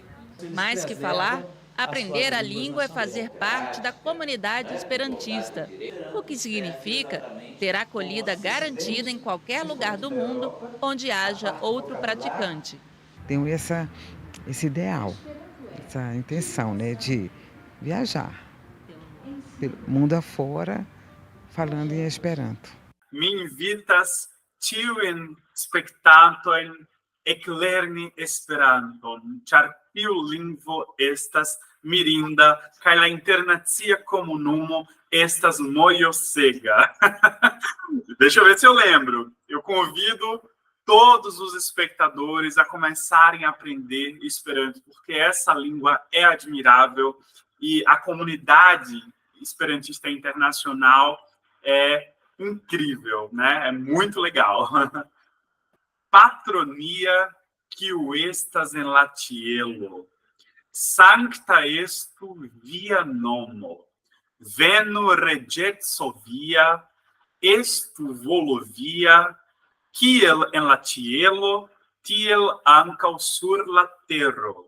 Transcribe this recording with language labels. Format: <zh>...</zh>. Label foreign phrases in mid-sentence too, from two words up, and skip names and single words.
<pt>Mais que falar, aprender a língua é fazer parte da comunidade esperantista, o que significa ter acolhida garantida em qualquer lugar do mundo onde haja outro praticante. Tenho esse ideal, essa intenção, né, de viajar pelo mundo afora falando em Esperanto.</pt> <eo>Mi invitas tiujn spektantojn eklerni Esperanton, ĉar tiu lingvo estas mirinda kaj la internacia komunumo estas mojosega.</eo> <pt>Deixa eu ver se eu lembro. Eu convido todos os espectadores a começarem a aprender Esperanto, porque essa língua é admirável e a comunidade esperantista internacional é incrível, né? É muito legal.</pt> <eo>Patronia kiu estas en la ĉielo, sancta estu via nomo, venu reĝeco via, estu volo via, kiel en la ĉielo, tiel ankaŭ sur la tero.</eo>